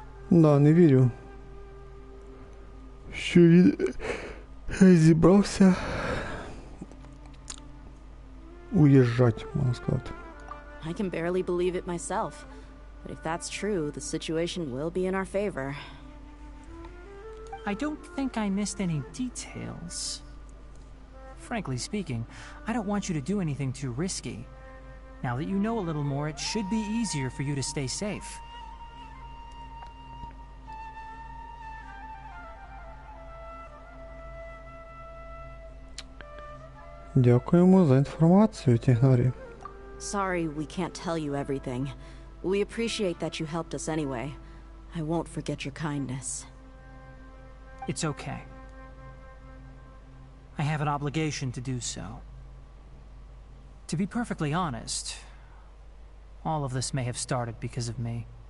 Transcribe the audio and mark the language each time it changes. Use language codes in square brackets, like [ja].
[uk] Да, не вірю, що він зібрався уїжджати, можна сказати. [en] I can barely believe it myself. But if that's true, the situation will be in our favor. I don't think I missed any details. Frankly speaking, I don't want you to do anything too risky. Now that you know a little more, it should be easier for you to stay safe. [uk] Дякуємо за інформацію, технарі. [en] Sorry we can't tell you everything. We appreciate that you helped us anyway. I won't forget your kindness. It's okay. I have an obligation to do so. To be perfectly honest, all of this may have started because of me.